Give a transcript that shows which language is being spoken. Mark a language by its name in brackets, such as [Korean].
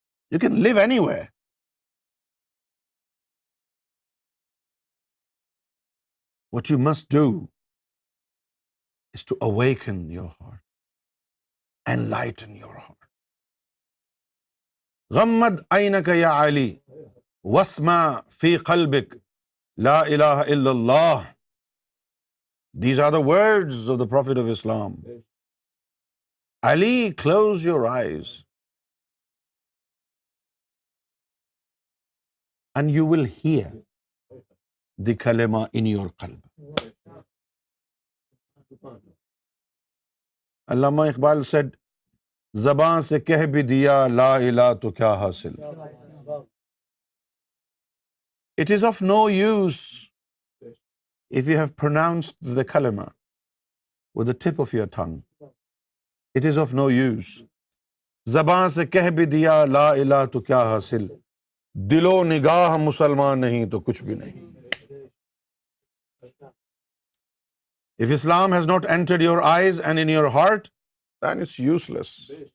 [English] You can live anywhere. What you must do is to awaken your heart, enlighten your heart. [Arabic] غمد عينك يا علي واسمع في قلبك لا إله إلا الله. [English] These are the words of the Prophet of Islam. Ali, close your eyes and you will hear the kalima in your qalb. Allama Iqbal said, [Urdu] زبان سے کہہ بھی دیا لا الہ تو کیا حاصل. [English] It is of no use if you have pronounced the kalima with the tip of your tongue. It is of no use. [Urdu] زبان سے کہہ بھی دیا لا الہ تو کیا حاصل. دل و نگاہ مسلمان نہیں تو کچھ بھی نہیں. [English] If Islam has not entered your eyes and in your heart, then it's useless.